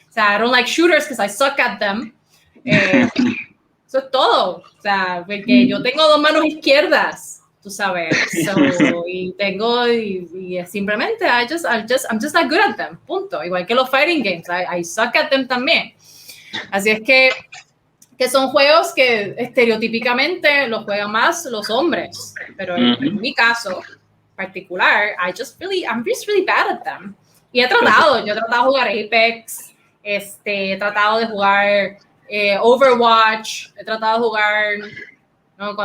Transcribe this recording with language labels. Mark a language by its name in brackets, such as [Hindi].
[Spanish] O sea, [English] I don't like shooters because I suck at them. [Spanish] Eso es todo. O sea, porque yo tengo 2 manos izquierdas, tú sabes. Y simplemente [English] I'm just not good at them. [Spanish] Punto. Igual que los fighting games, [English] I suck at them [Spanish] también. Así es que son juegos que estereotípicamente los juegan más los hombres, pero en mi caso particular, [English] I'm just really bad at them. [Spanish] Y yo he tratado de jugar Apex, he tratado de jugar Overwatch, he tratado de jugar, ¿no?